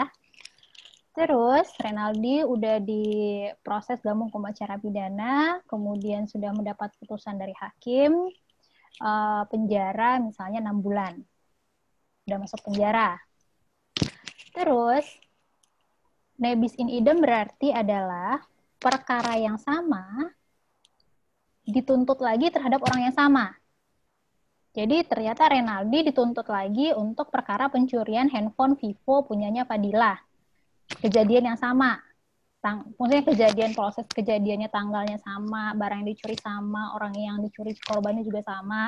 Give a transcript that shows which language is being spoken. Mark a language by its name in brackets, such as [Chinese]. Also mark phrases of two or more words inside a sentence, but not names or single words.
[Indonesian] Terus Renaldi udah diproses dalam hukum acara pidana, kemudian sudah mendapat putusan dari hakim, penjara misalnya 6 bulan. Udah masuk penjara. Terus, [Latin] nebis in idem [Indonesian] berarti adalah perkara yang sama dituntut lagi terhadap orang yang sama. Jadi ternyata Renaldi dituntut lagi untuk perkara pencurian handphone Vivo punyanya Padilla. Kejadian yang sama. Maksudnya kejadian, proses kejadiannya, tanggalnya sama, barang yang dicuri sama, orang yang dicuri korbannya juga sama.